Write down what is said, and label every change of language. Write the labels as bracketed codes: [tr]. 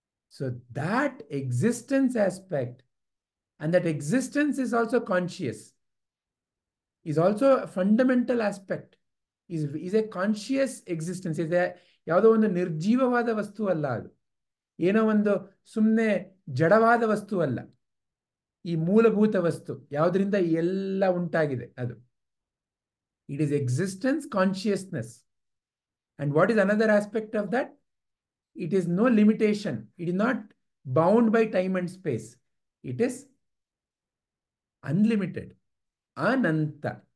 [en] So that existence aspect, and that existence is also conscious, is also a fundamental aspect, is a conscious existence, is a [kn] ಯಾವುದೋ ಒಂದು ನಿರ್ಜೀವವಾದ ವಸ್ತು ಅಲ್ಲ, [en] ಅದು ಏನೋ ಒಂದು ಸುಮ್ಮನೆ ಜಡವಾದ ವಸ್ತು ಅಲ್ಲ. [kn] ಈ ಮೂಲಭೂತ ವಸ್ತು ಯಾವುದರಿಂದ ಎಲ್ಲ ಉಂಟಾಗಿದೆ ಅದು. [en] It is existence consciousness. And what is another aspect of that? It is no limitation. It is not bound by time and space. It is unlimited. Ananta.